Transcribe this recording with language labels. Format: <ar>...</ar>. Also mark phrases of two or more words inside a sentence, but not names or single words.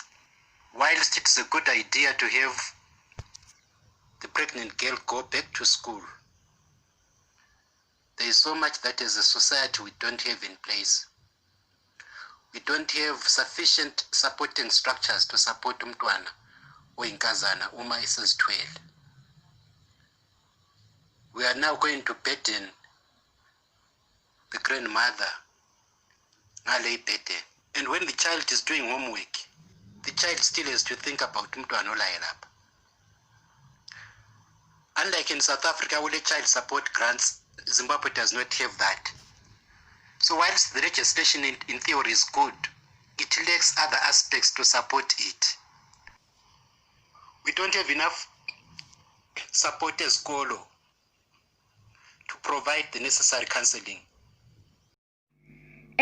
<en>Whilst it's a good idea to have the pregnant girl go back to school, there is so much that as a society we don't have in place. We don't have sufficient supporting structures to support</en> <nd>umntwana oyinkazana uma esezithwele.</nd> <en>We are now going to burden the grandmother</en> <nd>ngale ibhede.</nd> <en>And when the child is doing homework, the child still has to think about</en> <nd>umntwana olaye lapha.</nd> <en>Unlike in South Africa, where the child support grants, Zimbabwe does not have that. So whilst the legislation in theory is good, it lacks other aspects to support it. We don't have enough support as Kolo to provide the necessary counseling.</en>